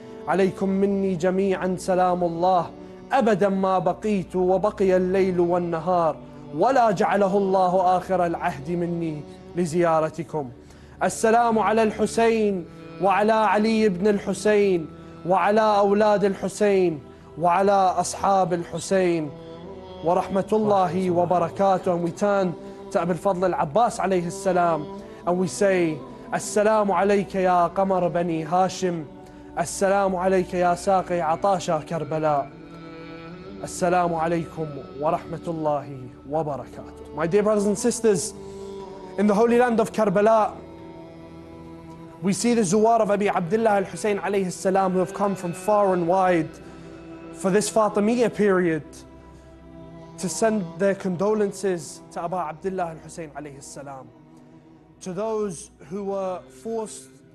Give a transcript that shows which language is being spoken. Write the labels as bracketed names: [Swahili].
[Arabic] عليكم مني جميعا سلام الله أبدا ما بقيت وبقي الليل والنهار ولا جعله الله آخر العهد مني لزيارتكم. السلام على الحسين وعلى علي بن الحسين وعلى أولاد الحسين وعلى أصحاب الحسين ورحمة الله وبركاته. [English] And we turn to Abu al-Fadl al-Abbas alayhi salam and we say, [Arabic] السلام عليك يا قمر بني هاشم. السلام عليك يا ساقي عطاشا كربلاء. السلام عليكم ورحمة الله وبركاته. [English] My dear brothers and sisters, in the Holy Land of Karbala, we see the Zuwar of Abi Abdullah al-Hussein alayhi salam, who have come from far and wide for this Fatimiyya period to send their condolences to Abu Abdullah al-Hussein alayhi salam, to those who were forced